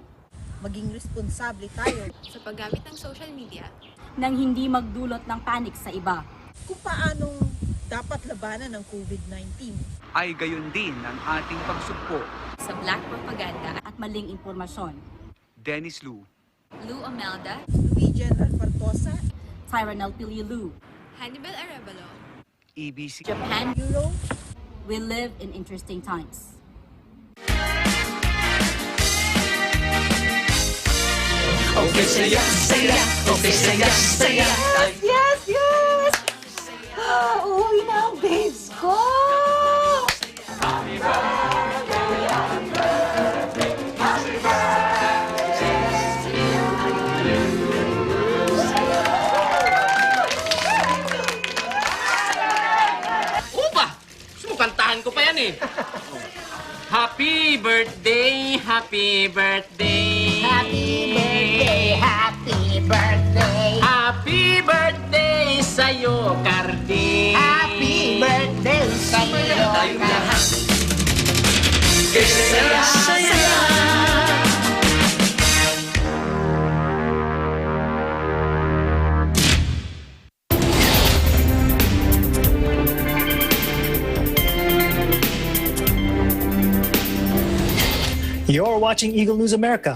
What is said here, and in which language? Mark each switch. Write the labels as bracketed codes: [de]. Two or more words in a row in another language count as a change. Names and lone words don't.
[tl] maging responsable tayo sa paggamit ng [en] social media [tl] nang hindi magdulot ng panic sa iba. Kung paanong dapat labanan ng COVID-19 ay gayon din ang ating pagsugpo sa [en] black propaganda [tl] at maling impormasyon. Dennis Lu, Lou Amelda, Luigian Alfartosa, Tyranel Pililu, Hannibal Arevalo, EBC, Japan, Euro. [en] We live in interesting times. [tl] Okay, saya, saya. Okay, saya, saya. [en] Yes, yes! [tl] Uwi na ang babes ko! [en] Happy birthday, happy birthday, happy birthday. Upa! [tl] Sumukantahan ko pa yan eh. [en] Happy birthday, happy birthday. Happy birthday, happy birthday. Happy birthday sa'yo, Cardi. Happy birthday sa'yo, Cardi. [tl] Saya, saya. [en] You're watching Eagle News America.